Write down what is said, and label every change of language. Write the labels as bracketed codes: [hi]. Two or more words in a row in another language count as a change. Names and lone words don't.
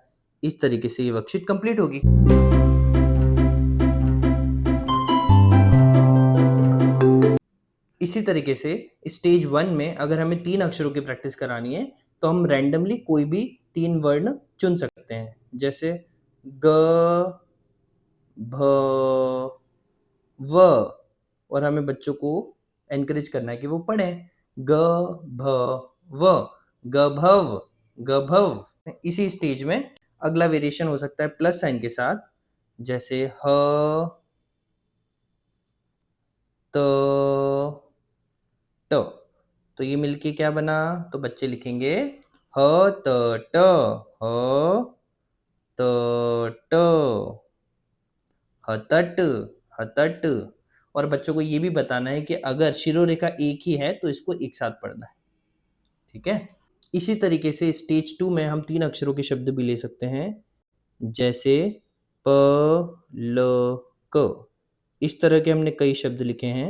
[hi] इस तरीके से ये वर्कशीट कंप्लीट होगी। इसी तरीके से स्टेज 1 में अगर हमें 3 अक्षरों की प्रैक्टिस करानी है तो हम रैंडमली कोई भी 3 वर्ण चुन सकते हैं। जैसे ग, भ, व, और हमें बच्चों को एनकरेज करना है कि वो पढ़ें। ग, भ, व, गभव, गभव। इसी स्टेज में अगला वेरिएशन हो सकता है [en] plus sign [hi] के साथ, जैसे ह, त, ट। तो ये मिलके क्या बना, तो बच्चे लिखेंगे ह त ट, ह त ट, हतट, हतट। और बच्चों को ये भी बताना है कि अगर शिरोरेखा एक ही है तो इसको एक साथ पढ़ना है। ठीक है। इसी तरीके से स्टेज 2 में हम 3 अक्षरों के शब्द भी ले सकते हैं, जैसे प, ल, क। इस तरह के हमने कई शब्द लिखे हैं।